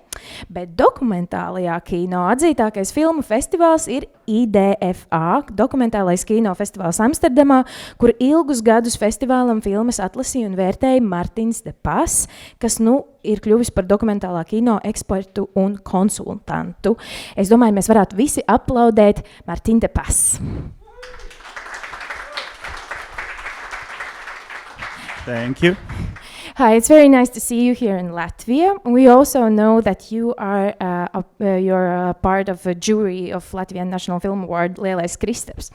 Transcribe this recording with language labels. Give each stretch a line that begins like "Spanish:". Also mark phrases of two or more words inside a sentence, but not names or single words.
Latvian: Bet dokumentālajā kino atzītākais filmu festivāls ir IDFA, dokumentālais kino festivāls Amsterdamā, kur ilgus gadus festivālam filmas atlasīja un vērtēja Martinjs de Pas, kas ir kļuvis par dokumentālā kino ekspertu un konsultantu. Es domāju, mēs varētu visi aplaudēt Martinju de Pas.
English: Thank you. Hi, it's very nice to see you here in Latvia. We also know that you are you're a part of a jury of Latvian National Film Award, Lielais Kristaps.